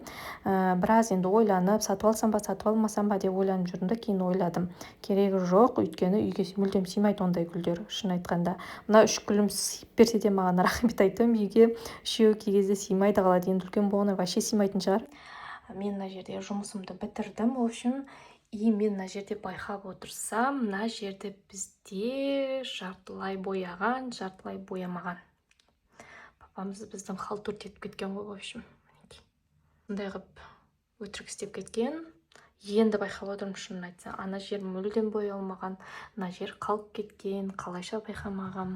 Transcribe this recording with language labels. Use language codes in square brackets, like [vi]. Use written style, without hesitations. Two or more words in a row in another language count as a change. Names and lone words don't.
[kk] Біраз енді ойланып, сатып алсам ба, сатып алмасам ба деп ойланып жүрдім, кейін ойладым. Керегі жоқ, өйткені үйге мүлдем сыймайды ондай гүлдер, шын айтқанда. Мына 3 гүлім сыйып берсе де маған рахмет айтамын, үйге 3-еуі кей кезде сыймайды қалады. Енді үлкен болғанда вообще сыймайтын шығар. Мен мына жерде жұмысымды бітірдім. [ru] В общем, [kk] и мен мына жерде байқап отырсам, мына жерде бізде жартылай бояған, жартылай боямаған. Папамыз біздің халтурт етіп кеткен ғой, [ru] в общем. [kk] Мұндай қып өтірік істеп кеткен. Енді байқап отырмын, шынын айтса, ана жер мүлдем боялмаған, мына жер қалып кеткен, қалайша байқамағам.